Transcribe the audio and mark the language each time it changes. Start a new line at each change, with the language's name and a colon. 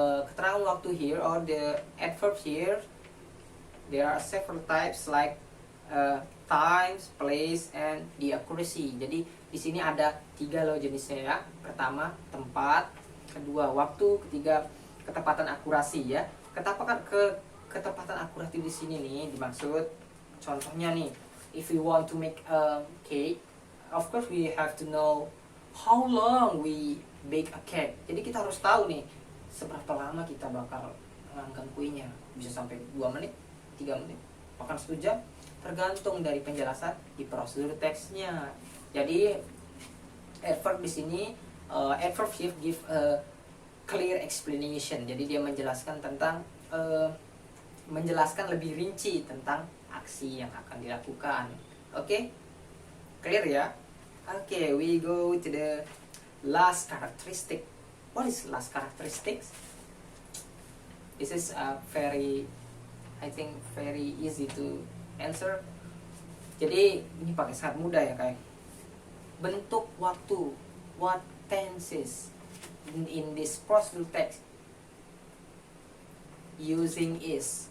Indonesian: Keterangan waktu
English: here or the adverb here, there are several types like times, place, and the accuracy.
Indonesian: Jadi di sini ada 3 loh jenisnya ya. Pertama tempat, kedua waktu, ketiga ketepatan akurasi ya. Ketepatan akurasi di sini nih dimaksud, contohnya nih,
English: if we want to make a cake, of course we have to know how long we bake a cake.
Indonesian: Jadi kita harus tahu nih seberapa lama kita bakal mengangkat kuenya. Bisa sampai 2 menit, 3 menit, bahkan 1 jam, tergantung dari penjelasan di prosedur teksnya. Jadi
English: adverb
Indonesian: di sini,
English: adverb here give a clear explanation.
Indonesian: Jadi dia menjelaskan tentang menjelaskan lebih rinci tentang aksi yang akan dilakukan. Oke? Clear ya?
English: Oke, we go to the last characteristic. What is last characteristics? This is very, I think very easy to answer.
Indonesian: Jadi ini pakai sangat mudah ya kayak bentuk waktu.
English: What tenses in this prosedural text using is.